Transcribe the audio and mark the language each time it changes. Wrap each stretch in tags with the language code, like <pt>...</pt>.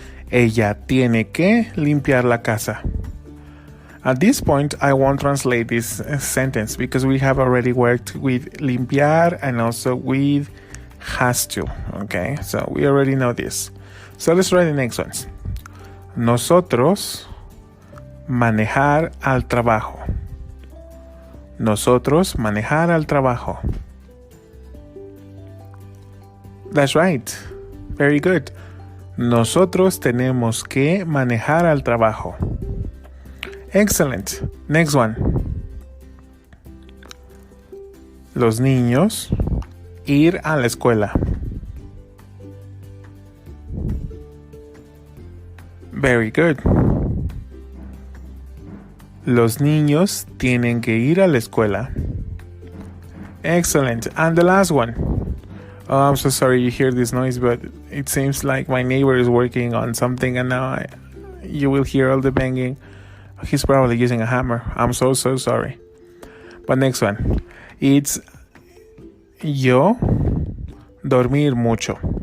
<es>Ella tiene que limpiar la casa.</es> <en>At this point, I won't translate this sentence because we have already worked with limpiar and also with has to. Okay, so we already know this. So let's try the next ones.</en> <es>Nosotros manejar al trabajo. Nosotros manejar al trabajo.</es> <en>That's right. Very good.</en> <es>Nosotros tenemos que manejar al trabajo.</es> <en>Excellent. Next one.</en> <es>Los niños ir a la escuela.</es> <en>Very good.</en> <es>Los niños tienen que ir a la escuela.</es> <en>Excellent. And the last one. Oh, I'm so sorry you hear this noise, but it seems like my neighbor is working on something and now you will hear all the banging. He's probably using a hammer. I'm so sorry. But next one. It's</en> <es>yo dormir mucho.</es>